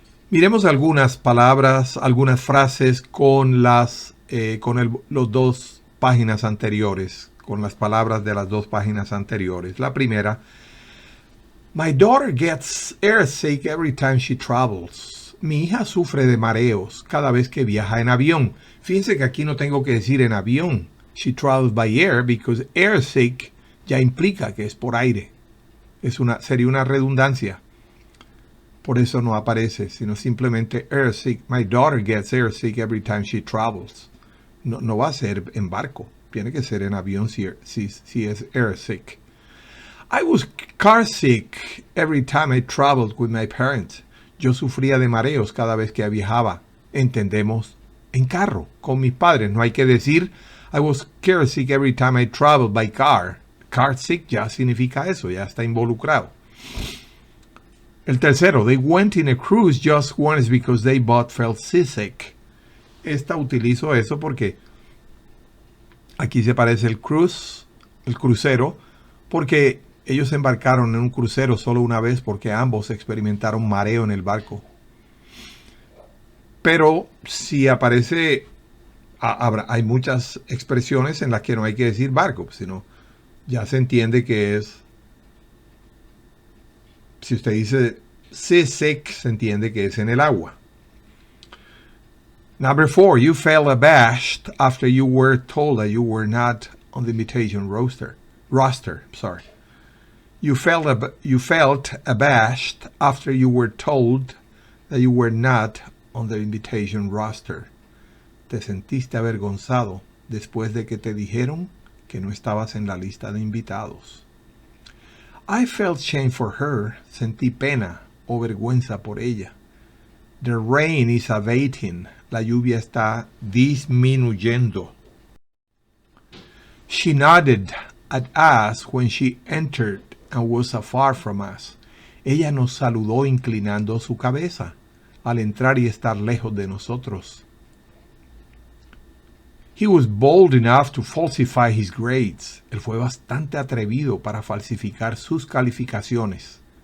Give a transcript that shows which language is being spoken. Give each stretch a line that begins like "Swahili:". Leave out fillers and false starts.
Spanish: Miremos algunas palabras, algunas frases con los 2 páginas anteriores, con las palabras de las 2 páginas anteriores.
English: La primera, my daughter gets airsick every time she travels.
Spanish: Mi hija sufre de mareos cada vez que viaja en avión. Fíjense que aquí no tengo que decir en avión.
English: She travels by air because
Spanish: airsick ya implica que es por aire. Sería una redundancia. Por eso no aparece, sino simplemente airsick.
English: My daughter gets airsick every time she travels.
Spanish: No va a ser en barco. Tiene que ser en avión si es airsick.
English: I was carsick every time I traveled with my parents.
Spanish: Yo sufría de mareos cada vez que viajaba. Entendemos, en carro, con mis padres. No hay que decir,
English: I was carsick every time I traveled by car.
Spanish: Carsick ya significa eso, ya está involucrado. El tercero,
English: they went in a cruise just once because they both felt seasick.
Spanish: Utilizo eso porque aquí se parece el crucero, porque ellos embarcaron en un crucero solo una vez porque ambos experimentaron mareo en el barco. Pero si aparece, hay muchas expresiones en las que no hay que decir barco, sino ya se entiende que es, si usted dice seasick, se entiende que es en el agua.
English: Number 4, you felt abashed after you were told that you were not on the invitation roster. Sorry. You felt abashed after you were told that you were not on the invitation roster.
Spanish: Te sentiste avergonzado después de que te dijeron que no estabas en la lista de invitados.
English: I felt shame for her.
Spanish: Sentí pena o vergüenza por ella.
English: The rain is abating.
Spanish: La lluvia está disminuyendo.
English: She nodded at us when she entered and was afar from us.
Spanish: Ella nos saludó inclinando su cabeza al entrar y estar lejos de nosotros.
English: He was bold enough to falsify his grades.
Spanish: Él fue bastante atrevido para falsificar sus calificaciones.